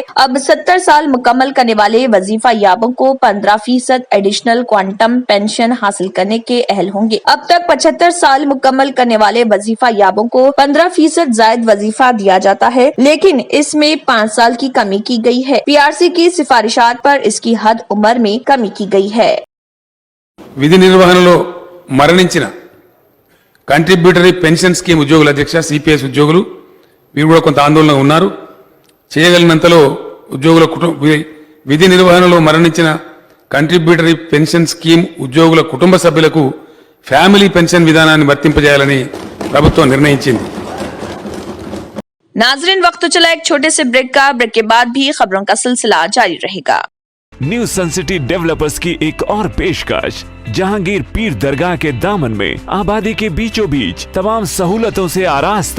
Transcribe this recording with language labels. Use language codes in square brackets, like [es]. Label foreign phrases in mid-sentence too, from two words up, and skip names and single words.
[ur] اب 70 سال مکمل کرنے والے وظیفہ یابوں کو 15% [en] additional quantum pension [ur] حاصل کرنے کے اہل ہوں گے۔ اب تک 75 سال مکمل کرنے والے وظیفہ یابوں کو 15% زائد وظیفہ دیا جاتا ہے، لیکن اس میں 5 سال کی کمی کی گئی ہے۔ PRC کی سفارشات پر اس کی حد عمر میں کمی کی گئی ہے۔ [te] విధి నిర్వహణలో మరణించిన [en] contributory pension scheme [te] ఉద్యోగుల అధ్యక్ష సిపిఎస్ ఉద్యోగులు వీరు కూడా కొంత ఆందోళన ఉన్నారు। చేయగలిగినంతలో ఉద్యోగుల విధి నిర్వహణలో మరణించిన [en] contributory pension scheme [te] ఉద్యోగుల కుటుంబ సభ్యులకు [en] family pension [te] విధానాన్ని వర్తింపజేయాలని ప్రభుత్వం నిర్ణయించింది। [ur] ناظرین، وقت تو چلا ایک چھوٹے سے بریک کا. بریک کے بعد بھی خبروں کا سلسلہ جاری رہے گا. نیو سن سٹی ڈیولپرز کی ایک اور پیشکش، جہانگیر پیر درگاہ کے دامن میں آبادی کے بیچوں بیچ تمام سہولتوں سے آراستہ.